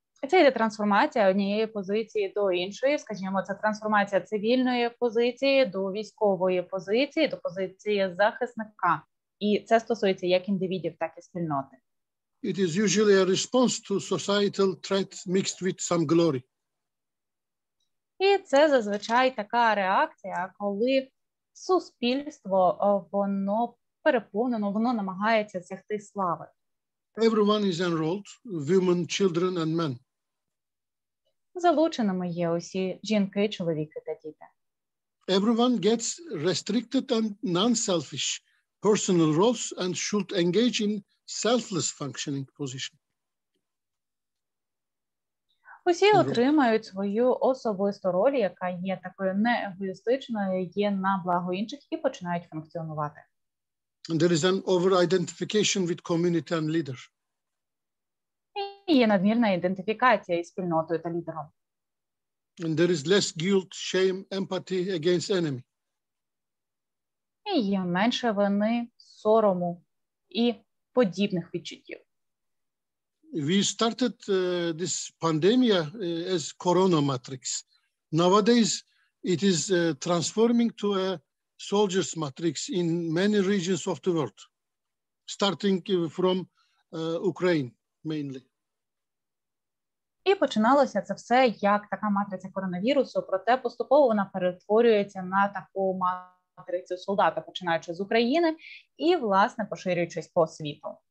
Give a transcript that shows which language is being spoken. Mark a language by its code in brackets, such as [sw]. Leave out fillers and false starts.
[uk] Це йде трансформація однієї позиції до іншої, скажімо, це трансформація цивільної позиції до військової позиції, до позиції захисника. І це стосується як індивідів, так і спільноти. [en] It is usually a response to societal threat mixed with some glory. [uk] І це зазвичай така реакція, коли суспільство, воно переповнено, воно намагається досягти слави. [en] Everyone is enrolled, women, children and men. [uk] Залученими є усі жінки, чоловіки та діти. [en] Everyone gets restricted and non-selfish personal roles and should engage in selfless functioning position. [uk] Усі отримають свою особисту роль, яка є такою неегоїстичною, є на благо інших і починають функціонувати. [en] And there is an over-identification with community and leader. [uk] І є надмірна ідентифікація із спільнотою та лідером. [en] And there is less guilt, shame, empathy against enemy. [uk] І є менше вини, сорому і подібних відчуттів. [en] We started this pandemic as corona matrix. Nowadays, it is transforming to a soldiers matrix in many regions of the world, starting from Ukraine mainly. [uk] І починалося це все як така матриця коронавірусу, проте поступово вона перетворюється на таку матрицю солдата, починаючи з України і, власне, поширюючись по світу.